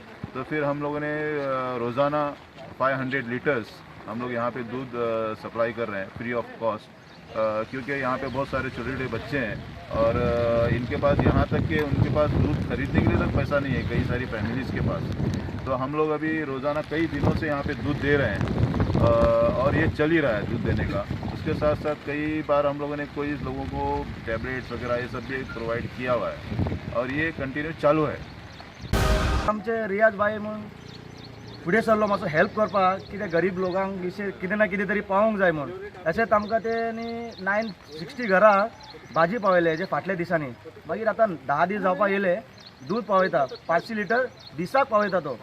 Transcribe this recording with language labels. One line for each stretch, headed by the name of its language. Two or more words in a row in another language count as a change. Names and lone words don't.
Hindi: तो फिर हम लोगों ने रोज़ाना 500 लीटर्स हम लोग यहाँ पे दूध सप्लाई कर रहे हैं
English: free of cost,
Hindi: क्योंकि यहाँ पे बहुत सारे छोटे छोटे बच्चे हैं और इनके पास यहाँ तक कि उनके पास दूध खरीदने के लिए तक पैसा नहीं है कई सारी फैमिलीज़ के पास. तो हम लोग अभी रोज़ाना कई दिनों से यहाँ पे दूध दे रहे हैं और ये चल ही रहा है दूध देने का. उसके साथ साथ कई बार हम लोगों ने कोई लोगों को टैबलेट्स वगैरह ये सब भी प्रोवाइड किया हुआ है और ये कंटिन्यू चालू है.
Konkani: आमचे रियाज भाई म्हणून फुडें सरलो मातसो हेल्प करपाक, कितें गरीब लोकांक विशेष कितें ना कितें तरी पावोंक जाय म्हणून. तशेंच आमकां तेणी 960 घरां भाजी पावयले जे फाटल्या दिसांनी. मागीर आतां 10 दीस जावपाक येयले, दूध पावयता 500 लिटर दिसाक पावयता तो.